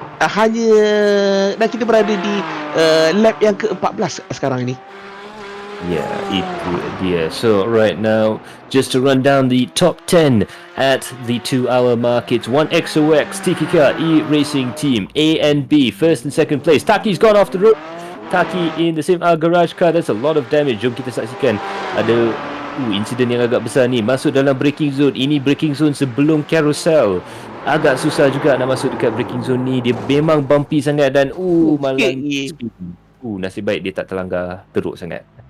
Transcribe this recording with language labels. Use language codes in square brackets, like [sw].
[ms] Dan kita berada di lap yang ke-14 sekarang ini. Yeah, itu dia. [en] So right now, just to run down the top 10 at the 2-hour mark, it's 1 XOX TKK E-Racing Team A and B, first and second place. Taki's gone off the road. Taki in the same garage car. That's a lot of damage. [ms] Jom kita saksikan. Ada insiden yang agak besar ni. Masuk dalam braking zone. Ini braking zone sebelum carousel. Agak susah juga nak masuk dekat braking zone ni. Dia memang bumpy sangat dan malang speed. Nasib baik dia tak terlanggar teruk sangat.